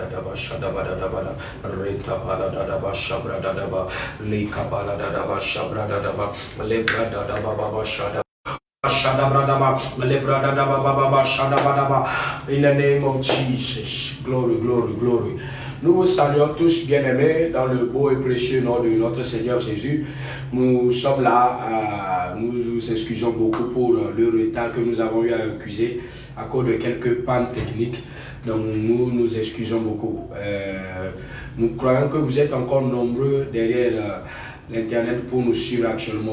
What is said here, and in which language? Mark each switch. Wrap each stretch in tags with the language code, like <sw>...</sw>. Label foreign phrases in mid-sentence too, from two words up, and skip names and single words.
<en>daba shadaba daba renta pala daba shabra daba lika pala daba shabra daba lebra daba baba shadaba shadaba lebra daba baba shadaba. In the name of Jesus, glory, glory, glory.</en> <fr>Nous vous saluons tous bien-aimés dans le beau et précieux nom de notre Seigneur Jésus. Nous sommes là, nous nous excusons beaucoup pour le retard que nous avons eu à accuser à cause de quelques pannes techniques. Donc nous nous excusons beaucoup. Nous croyons que vous êtes encore nombreux derrière l'Internet pour nous suivre actuellement.</fr>